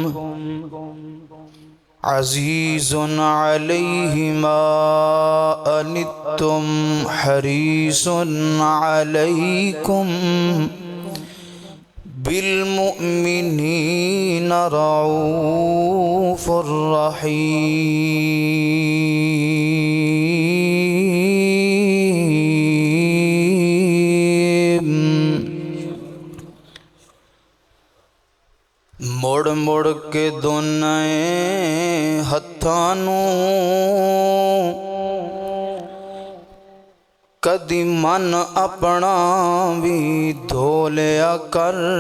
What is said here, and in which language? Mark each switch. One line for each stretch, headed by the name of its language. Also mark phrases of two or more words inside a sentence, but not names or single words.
Arabic: عزيز عليه ما عنتم حريص عليكم بالمؤمنين رؤوف رحيم.
Punjabi: مڑ مڑ کے دونے ہتھاں نوں کدی من اپنا وی دھو لیا کر.